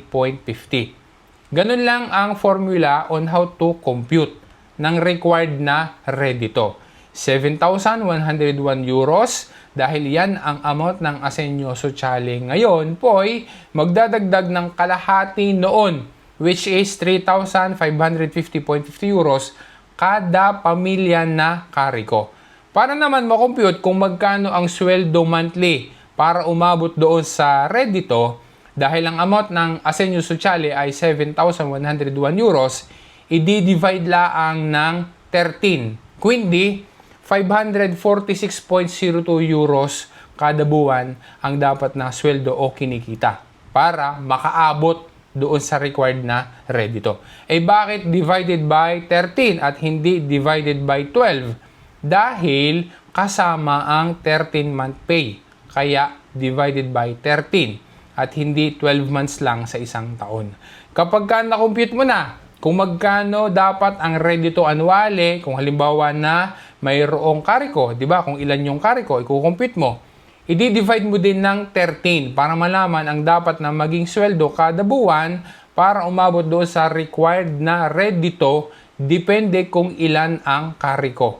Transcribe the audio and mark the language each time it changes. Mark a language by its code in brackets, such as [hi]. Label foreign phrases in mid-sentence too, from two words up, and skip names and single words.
[tl] Ganun lang ang formula [en] on how to compute [tl] ng required na redito. 7,101 euros dahil yan ang amount ng [it] assegno sociale [tl] ngayon, po'y magdadagdag ng kalahati noon, [en] which is [tl] 3,550.50 euros kada pamilya na kariko. Para naman makompute kung magkano ang sweldo monthly para umabot doon sa redito, dahil ang amount ng [it] assegno sociale [tl] ay 7,101 euros, i-divide laang ng 13. Kundi, 546.02 euros kada buwan ang dapat na sweldo o kinikita para makaabot doon sa required na redito. Eh bakit [en] divided by 13 [tl] at hindi [en] divided by 12? [tl] Dahil kasama ang 13-month pay. Kaya [en] divided by 13 [tl] at hindi 12 months lang sa isang taon. Kapag ka na-compute mo na kung magkano dapat ang [it] reddito annuale, [tl] kung halimbawa na mayroong kariko, di ba? Kung ilan yung kariko, i-compute mo. I-divide mo din ng 13 para malaman ang dapat na maging sweldo kada buwan para umabot doon sa required na reddito depende kung ilan ang kariko.